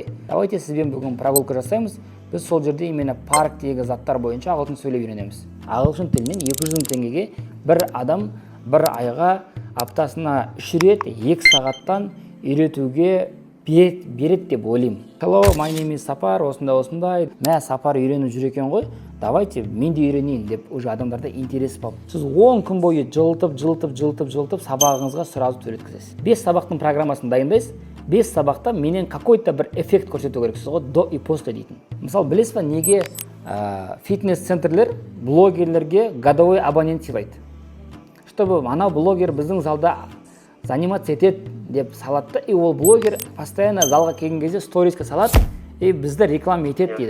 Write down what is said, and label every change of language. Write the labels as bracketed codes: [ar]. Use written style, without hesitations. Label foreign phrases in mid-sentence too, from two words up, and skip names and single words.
[kk] Давайте сізбен бүгін прогулка жасаймыз. Біз сол жерде именно парктегі заттар бойынша ағылшын сөйлеп үйренеміз. Ағылшын тілінен 200 мың теңгеге бір адам бір айға аптасына 3 рет 2 сағаттан үйретуге береді деп ойлаймын. [en] Hello, my name is Сапар, осындай. [kk] Мә, Сапар үйреніп жүр екен ғой. Давайте мен де үйренейін деп уже адамдарда интерес болып. Сіз 10 күн бойы жылытып сабағыңызға сразу төлеткізесіз. 5 сабақтың программасын дайындайсыз. 5 сабақта менен какой-то бір эффект көрсету керексіз ғой, [ru] до и после дейтін. [kk] Мысалы, білесіз ба, неге фитнес-центрлер блогерлерге [ru] годовой абонент [kk] сыйлайды? Чтобы ана блогер біздің залда заниматься етеді деп салатты, и ол блогер постоянно залға келген кезде сториске салады, и бізді реклама етеді дейді.